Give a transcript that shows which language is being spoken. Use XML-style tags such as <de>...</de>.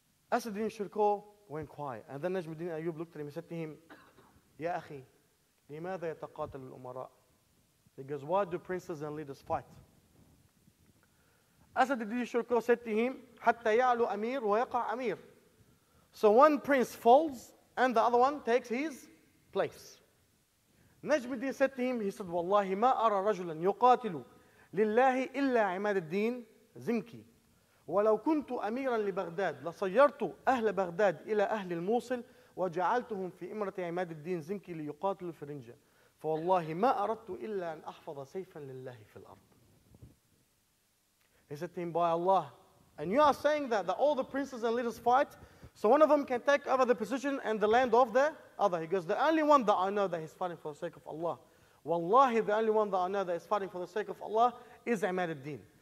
<en>Asaduddin Shirkuh went quiet. And then Najmuddin Ayyub looked at him and said to him, Ya akhi,</en> <ar>لماذا يتقاتل الأمراء?</ar> <en>He goes, why do princes and leaders fight? Asaduddin Shirkuh said to him,</en> <ar>حتى يعلو أمير ويقع أمير.</ar> <en>So one prince falls and the other one takes his place. Najmuddin said to him, he said,</en> <ar>والله ما أرى رجلا يقاتل لله إلا عماد الدين زنكي. ولو كنت أميرا لبغداد لصيرت أهل بغداد إلى أهل الموصل وجعلتهم في إمرة عماد الدين زنكي ليقاتلوا في رنجة. فوالله ما أردت إلا أن أحفظ سيفا لله في الأرض.</ar> <en>He said to him, by Allah, and you are saying that all the princes and leaders fight, so one of them can take over the position and the land of the other. He goes, the only one that I know that he's fighting for the sake of Allah, Wallahi, the only one that I know that is fighting for the sake of Allah is Imad al-Din.</en>